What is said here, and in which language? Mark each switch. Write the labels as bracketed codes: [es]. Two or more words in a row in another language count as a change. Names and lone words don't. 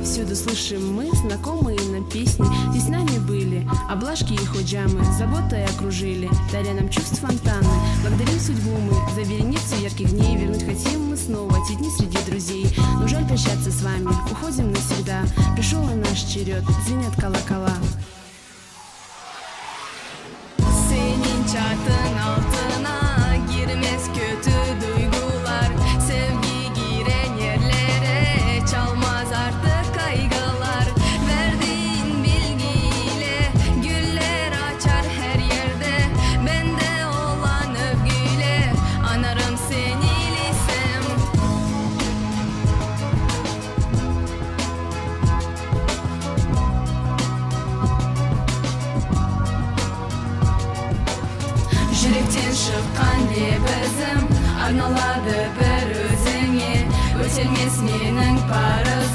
[ru] Всюду слышим мы знакомые нам песни. Здесь с нами были облажки и худжамы, заботой окружили, даря нам чувств фонтаны. Благодарим судьбу мы за вереницу ярких дней. Вернуть хотим мы снова эти дни среди друзей. Но жаль прощаться с вами, уходим навсегда. Пришел и наш черед, звенят колокола. [tr] Senin çatın altına girmez kötü duygular, sevgi giren yerlere çalmaz artık kaygılar. Verdiğin bilgiyle güller açar her yerde, bende olan övgüyle anarım seni lisem. [kk] Жүректен шыққан лебізім арналады бір өзіңе, өтелмес менің парым.